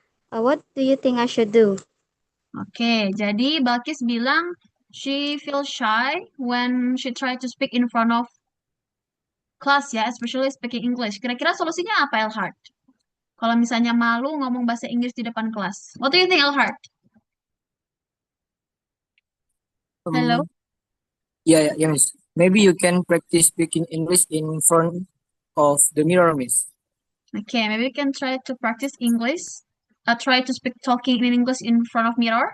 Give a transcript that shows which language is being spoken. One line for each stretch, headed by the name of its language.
English: What do you think I should do?
Indonesian: Oke, jadi Balkis bilang
English: she feels shy when she try to speak in front of class ya, especially speaking English.
Indonesian: Kira-kira solusinya apa, Elhard? Kalau misalnya malu ngomong bahasa Inggris di depan kelas.
English: What do you think, Elhard? Hello? Yeah, Miss. Maybe you can practice speaking English in front of the mirror, Miss. Okay, maybe you can try to practice English. Try to speak talking in English in front of mirror.